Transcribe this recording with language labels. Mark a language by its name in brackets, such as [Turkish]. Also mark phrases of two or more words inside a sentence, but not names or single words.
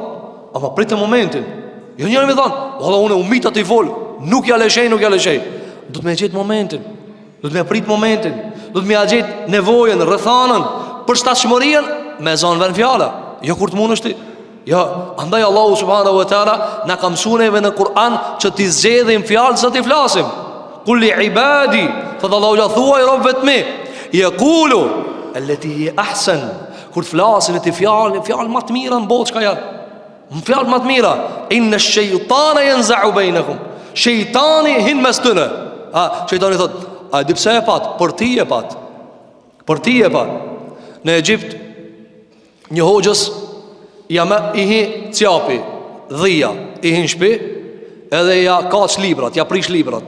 [Albanian] Ama pritë momentin. Jo njëri më thon, "Valla unë umit atë i fol, nuk ja lëshej." Do të më gjet momentin. Do të më prit momentin. Do të më gjet nevojën, rrethanën, përshtatshmërinë me zonë vën fjala. Jo kur të mundesh ti. Ja, andaj Allahu [Arabic] سبحانه وتعالى [Albanian] na ka mësuar në Kur'an që ti zgjedhim fjalë sa ti flasim. [Arabic] قل لعبادي, [Albanian] thot Allahu ja thuaj robët mi, [Arabic] يقولوا التي هي أحسن. [Albanian] Kur të flasin ti fjalë më të mira në botë çka janë. Fjalë më të mira. [Arabic] إن الشيطان ينزغ بينكم. [Albanian] Shejtani hin mes tyre. Shejtani thot, a di pse e pat? Për ti e pat. Për ti e pat. Në Egjipt një hoxhës ja me i hi cjapi, dhia, i hi në shpi, edhe ja kaç librat, ja prish librat.